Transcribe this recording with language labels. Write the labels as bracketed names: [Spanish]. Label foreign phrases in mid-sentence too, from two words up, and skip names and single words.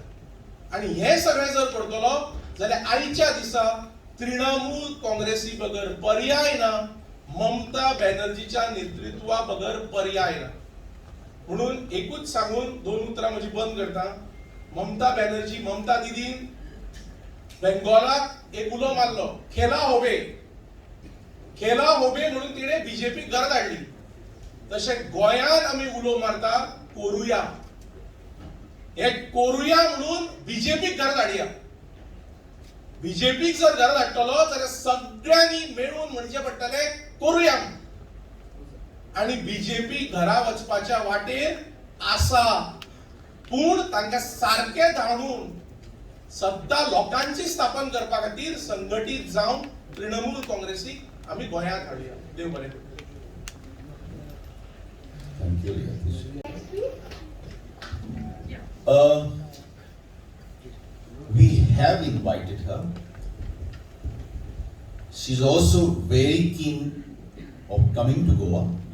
[Konkani] आणि हे सगळें जर करतलो जाल्यार आयच्या दिसा तृणमूल काँग्रेसी बगर पर्याय ना, ममता बॅनर्जीच्या नेतृत्वा बगर पर्याय ना. म्हणून एकूच सांगून 2 उतरां म्हजी बंद करता. ममता बॅनर्जी, ममता दीदीन बेंगॉलाक एक उलो मारलो, [Bangla] খেলা হবে. খেলা হবে [Konkani] म्हणून तिणे बीजेपी घरा धाडली. तशें गोंयांत आमी उलो मारता कोरुया. हे कोरुया म्हणून बीजेपीक घरा धाडया. बीजेपीक जर घरा धाडटलो जाल्यार सगळ्यांनी मेळून म्हणचे पडटले कोरुया. आणि बीजेपी घरा वचपाच्या वाटेर आसा, पूण तांकां सारखे धाडून सत्ता लोकांची स्थापन करपा खातीर संघटीत जावन तृणमूल काँग्रेसीक आमी गोंयांत हाडया. देव बरें करूं. [English] Thank you. have invited her. She's also very keen of coming to Goa.